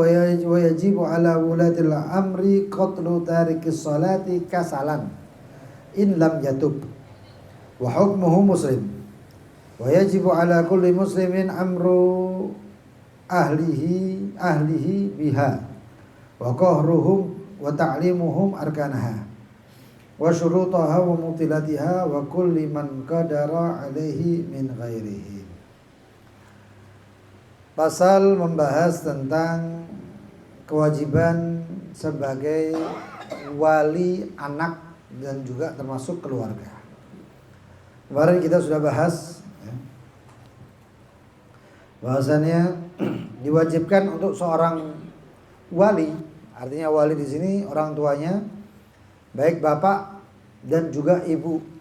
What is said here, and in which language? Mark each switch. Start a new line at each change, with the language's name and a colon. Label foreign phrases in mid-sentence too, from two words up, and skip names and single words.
Arabic: ويجب على ولاة الأمر قتل تارك الصلاة كسلا إن لم يتب وحكمه مسلم ويجب على كل مسلم أمر أهله بها وقهرهم وتعليمهم أركانها وشروطها ومبطلاتها وكل من قدر عليه من غيره.
Indonesian: Pasal membahas tentang kewajiban sebagai wali anak dan juga termasuk keluarga. Kemarin kita sudah bahas bahasanya diwajibkan untuk seorang wali, artinya wali di sini orang tuanya baik bapak dan juga ibu.